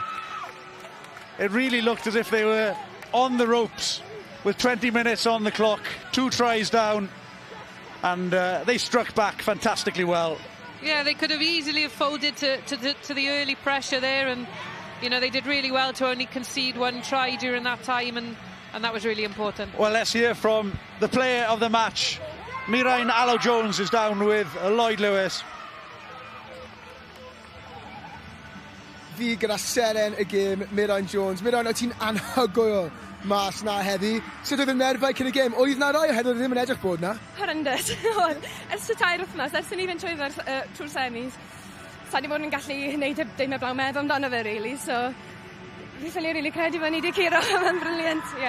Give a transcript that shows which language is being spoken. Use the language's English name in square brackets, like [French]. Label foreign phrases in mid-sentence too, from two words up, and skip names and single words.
[English] It really looked as if they were on the ropes with 20 minutes on the clock, 2 tries down, and they struck back fantastically well. Yeah, they could have easily have folded to the early pressure there, and you know, they did really well to only concede 1 try during that time, and that was really important. Well, let's hear from the player of the match. Mirain Alw-Jones is down with Lloyd Lewis. [Welsh] Fi gyda seren y gêm, Mirain Jones. Mirain, o ti'n anhygoel mas na heddi. Sut oedd y nerfau cyn y gêm? Oedd na rai oherwydd oedd ddim yn edrych bod na? [English] Horrendous. [Welsh] Ers y 2 wythnos, ers i ni fynd trwy'r semis, sa ni bod yn gallu gwneud dim heblaw meddwl amdano fe, really, so fi ffili rili credu fe ni wedi curo, mae'n briliant, ie.